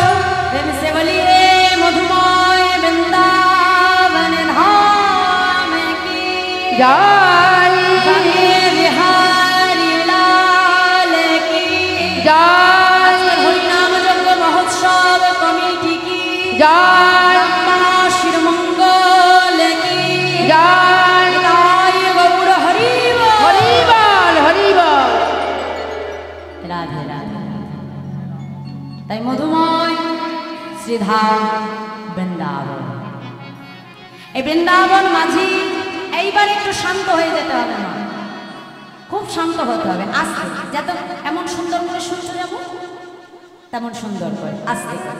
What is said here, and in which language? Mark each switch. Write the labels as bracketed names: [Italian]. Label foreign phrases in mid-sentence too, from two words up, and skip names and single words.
[Hindi] प्रेम से बोलिए मधुमय वृंदावन धाम की जय, बिहारी लाल की जय, हरिनाम यज्ञ महोत्सव कमेटी की जय, माशिर मंगल की जय, जय गौर हरि हरि बोल हरि बोल। राधे राधे। [Bangla] তাই মধুময় শ্রীধাম বৃন্দাবন, এই বৃন্দাবন মাঝি এইবার একটু শান্ত হয়ে যেতে হবে না, খুব শান্ত হতে হবে, আস্তে, যত এমন সুন্দর করে শুনছো যেমন তেমন সুন্দর করে আস্তে।